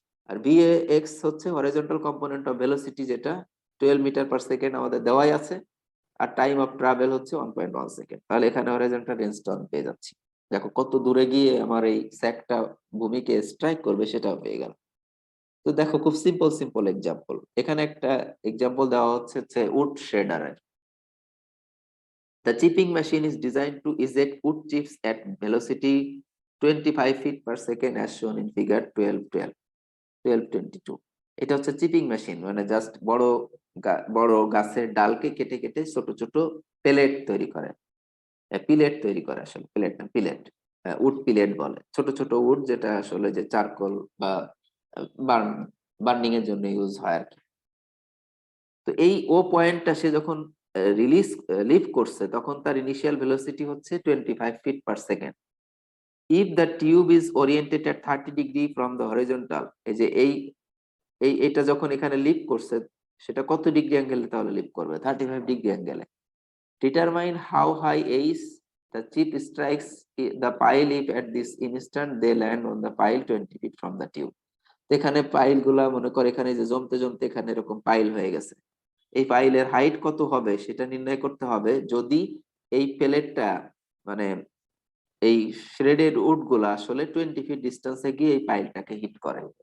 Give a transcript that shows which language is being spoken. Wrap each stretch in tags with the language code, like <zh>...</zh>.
<bn>আর B A x হচ্ছে horizontal component of velocity, যেটা 12 metre per second আমাদের দেওয়াই আছে, আর টাইম অফ ট্রাভেল হচ্ছে 1.1 সেকেন্ড। তাহলে এখানে হরিজন্টাল রেঞ্জটা আমি পেয়ে যাচ্ছি, দেখো কত দূরে গিয়ে আমার এই স্যাকটা ভূমিকে স্ট্রাইক করবে সেটাও পেয়ে গেল। তো দেখো খুব সিম্পল সিম্পল এক্সাম্পল, এখানে একটা এক্সাম্পল দেওয়া হচ্ছে would শেডারের।</bn> <en>The chipping machine is designed to eject wood chips at velocity 25 feet per second as shown in figure 1222।</en> <bn>এটা হচ্ছে চিপিং মেশিন, মানে জাস্ট বড় গাছের ডালকে কেটে কেটে ছোট ছোট পেলেট তৈরি করে, পিলেট তৈরি করে, আসলে পিলেট না পিলেট, উড পিলেট বলে, ছোট ছোট উড যেটা আসলে যে চারকোল বা বার্নিং এর জন্য ইউজ হয় আর কি। তো এই ও পয়েন্টটা সে যখন লিভ করছে তখন তার ইনিশিয়াল ভেলোসিটি হচ্ছে 25 feet per second.</bn> <en>if the tube is oriented at 30 degree from the horizontal,</en> <bn>এই যে এটা যখন এখানে লিভ করছে সেটা কত ডিগ্রি অ্যাঙ্গেলে তাহলে লিভ করবে, 35 ডিগ্রি অ্যাঙ্গেলে।</bn> <en>Determine how high ace the chip strikes the pile if at this instant they land on the pile 20 feet from the tube।</en> <bn>এখানে পাইল গুলা মনে করে এখানে যে জমতে জমতে এখানে এরকম পাইল হয়ে গেছে, এই পাইলের হাইট কত হবে সেটা নির্ণয় করতে হবে যদি এই প্লেটটা, মানে এই শ্রেডেড উড গুলা আসলে 20 ফিট ডিস্টেন্সে গিয়ে এই পাইলটাকে হিট করে।</bn>